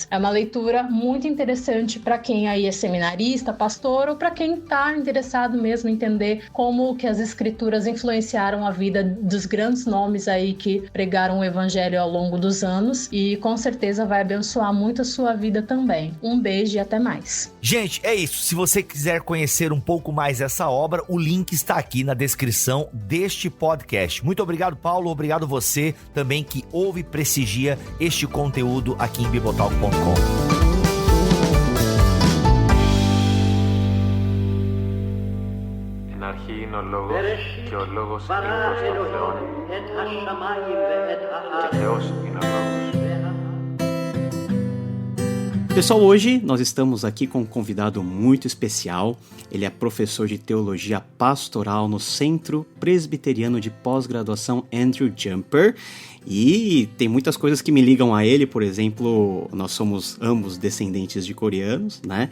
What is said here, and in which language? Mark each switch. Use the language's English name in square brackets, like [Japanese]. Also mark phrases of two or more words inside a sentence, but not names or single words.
[Portuguese] É uma leitura muito interessante para quem aí é seminarista, pastor, ou para quem está interessado mesmo em entender como que as escrituras influenciaram a vida dos grandes nomes aí que pregaram o evangelho ao longo dos anos, e com certeza vai abençoar muito a sua vida também. Um beijo e até mais. Gente, é isso. Se você quiser conhecer um pouco mais essa obra, o link está aqui na descrição deste podcast. Muito obrigado, Paulo. Obrigado você também que ouve e prestigia este conteúdo aqui em bibotalk.com. [Greek] Αρχήν ο λόγος και ο λόγος είναι προς τον Θεό και Θεός είναι ο λόγος. [Portuguese] Pessoal, hoje nós estamos aqui com um convidado muito especial. Ele é professor de teologia pastoral no Centro Presbiteriano de Pós-Graduação Andrew Jumper. E tem muitas coisas que me ligam a ele, por exemplo, nós somos ambos descendentes de coreanos, né?